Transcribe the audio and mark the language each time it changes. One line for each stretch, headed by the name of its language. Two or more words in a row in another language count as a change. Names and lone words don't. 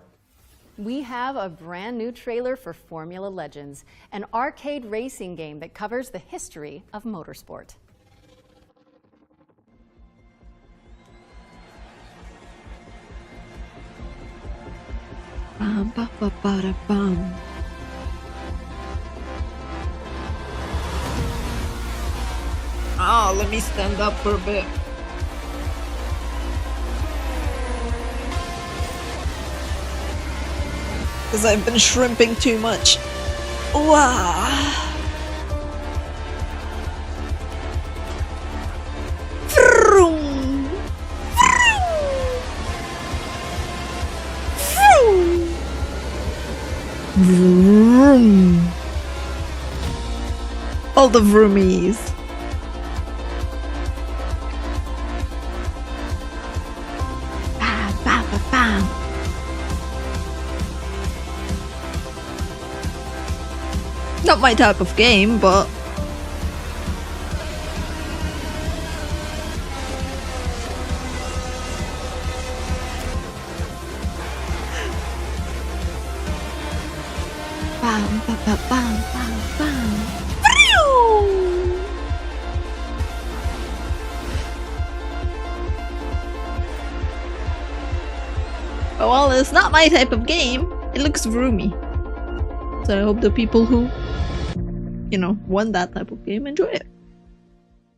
English: We have a brand new trailer for Formula Legends, an arcade racing game that covers the history of motorsport. Bum, ba, ba, ba, da, bum. Oh, let me stand up for a bit. Because I've been shrimping too much. Wow. Vroom. Vroom. Vroom. All the vroomies. Bam, bam, bam, bam. Not my type of game, but bam, bam, bam, bam, bam, bam. Phew! But while it's not my type of game, it looks roomy. So I hope the people who, you know, want that type of game enjoy it.